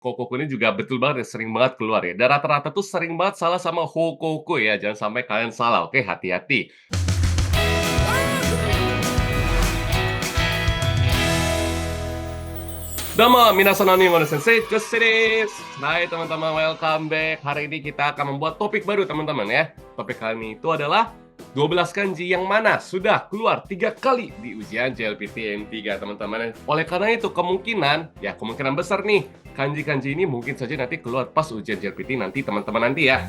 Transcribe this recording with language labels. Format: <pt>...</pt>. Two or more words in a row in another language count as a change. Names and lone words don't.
<id>Kokoku ini juga betul banget ya, sering banget keluar ya. Dan rata-rata tuh sering banget salah sama Hokoku ya, jangan sampai kalian salah, oke? Hati-hati.</id> <ja>どうも、皆さん、なに先生、です.</ja> <id>Hai teman-teman,</id> <en>welcome back.</en> <id>Hari ini kita akan membuat topik baru teman-teman ya. Topik kali ini itu adalah 12 kanji yang mana sudah keluar 3 kali di ujian JLPT M3 teman-teman. Oleh karena itu kemungkinan besar nih kanji-kanji ini mungkin saja nanti keluar pas ujian JLPT nanti teman-teman nanti ya.</id>